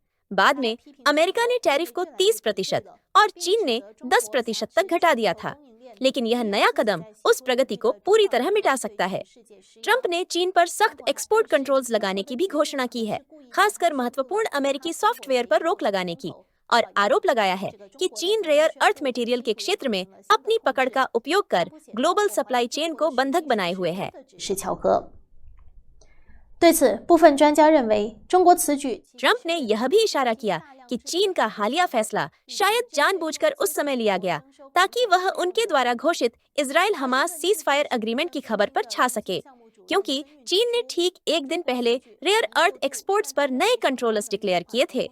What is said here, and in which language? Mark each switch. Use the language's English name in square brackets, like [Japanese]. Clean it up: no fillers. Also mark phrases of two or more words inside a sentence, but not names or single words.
[Hindi] बाद में अमेरिका ने टैरिफ को 30% और चीन ने 10% तक घटा दिया था, लेकिन यह नया कदम उस प्रगति को पूरी तरह मिटा सकता है। ट्रंप ने चीन पर सख्त [English] export controls [Hindi] लगाने की भी घोषणा की है, खासकर महत्वपूर्ण अमेरिकी सॉफ्टवेयर पर रोक लगाने की, और आरोप लगाया है कि चीन [English] rare earth material [Hindi] के क्षेत्र में अपनी पकड़ का उपयोग कर [English] global supply chain [Hindi] को बंधक बनाए हुए है। [Chinese] 是巧合。对此，部分专家认为，中国此举 [Hindi] ट्रंप ने यह भी इशारा किया कि चीन का हालिया फैसला शायद जानबूझकर उस समय लिया गया ताकि वह उनके द्वारा घोषित इजराइल हमास [English] ceasefire agreement [Hindi] की खबर पर छा सके, क्योंकि चीन ने ठीक एक दिन पहले [English] rare earth exports [Hindi] पर नए [English] controls declare [Hindi] किए थे।